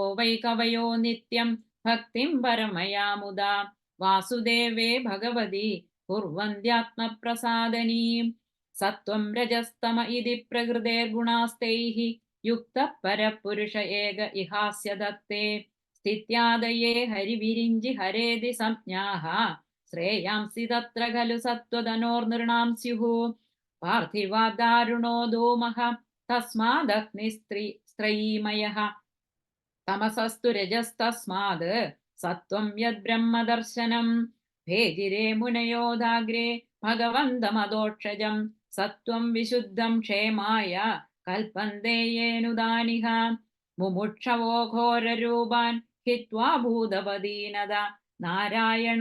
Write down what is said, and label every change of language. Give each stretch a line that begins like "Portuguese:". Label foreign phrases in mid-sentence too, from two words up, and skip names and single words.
Sanskrit: वै कवयो नित्यं भक्तिं परमया मुदा वासुदेवे भगवति कुर्वन्त्यात्मप्रसादनीं सत्वं रजस्तम इति प्रकृतेर्गुणास्तैः युक्तः परपुरुष एक इहास्य दत्ते स्थित्यादये हरिविरिञ्जि हरेति संज्ञाः श्रेयांसि तत्र खलु सत्त्वधनोर्नृणां स्युः पार्थिवा दारुणो धूमः तस्मादग्निस्त्रयीमयः तमसस्तु रजस्तस्माद् സത്വം യദ്ബ്രഹ്മദർശനം ഭേദിരേ മുനയോദാഗ്രേ ഭഗവന്തമദോക്ഷജം സത്വം വിശുദ്ധം ക്ഷേമായ കൽപ്പന്തേ യേനുദാനിഹ മുമുക്ഷവോ ഘോരരൂപാൻ ഹിത്വാ ഭൂതപദീനത നാരായണ